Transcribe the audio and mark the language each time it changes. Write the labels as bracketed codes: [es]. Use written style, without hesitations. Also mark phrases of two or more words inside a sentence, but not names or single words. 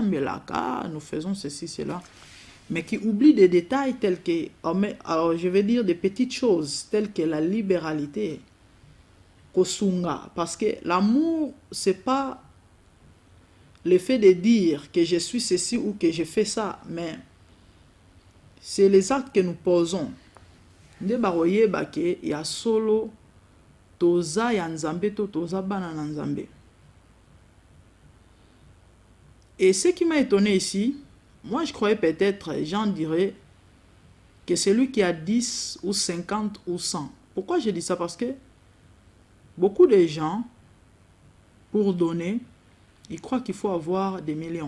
[fr] mais là, nous faisons ceci, cela, mais qui oublient des détails tels que, je vais dire des petites choses, telles que la libéralité, kosunga, parce que l'amour, c'est pas le fait de dire que je suis ceci ou que je fais ça, mais c'est les actes que nous posons. [ln] Nde baroyeba ke ya solo toza ya nzambe to toza bana na nzambe. [fr] Et ce qui m'a étonné ici, moi je croyais peut-être, j'en dirais, que celui qui a 10 ou 50 ou 100. Pourquoi je dis ça? Parce que beaucoup de gens, pour donner, ils croient qu'il faut avoir des millions.